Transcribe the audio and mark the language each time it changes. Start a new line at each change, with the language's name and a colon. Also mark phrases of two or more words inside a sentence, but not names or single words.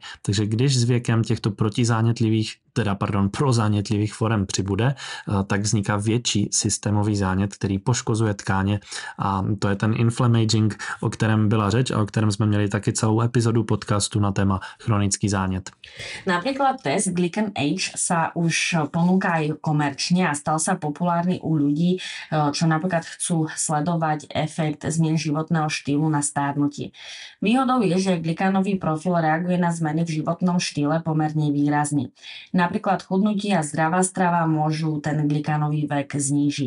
Czech: Takže když s věkem těchto prozánětlivých forem přibude, tak vzniká větší systémový zánět, který poškozuje tkáně a to je ten inflammaging, o kterém byla řeč a o kterém jsme měli taky celou epizodu podcastu na téma chronický zánět.
Slovak: Napríklad test Glican Age sa už ponúka aj komerčne a stal sa populárny u ľudí, čo napríklad chcú sledovať efekt zmien životného štýlu na stárnutie. Výhodou je, že glikanový profil reaguje na zmeny v životnom štýle pomerne výrazne. Napríklad chudnutie a zdravá strava môžu ten glikanový vek znížiť.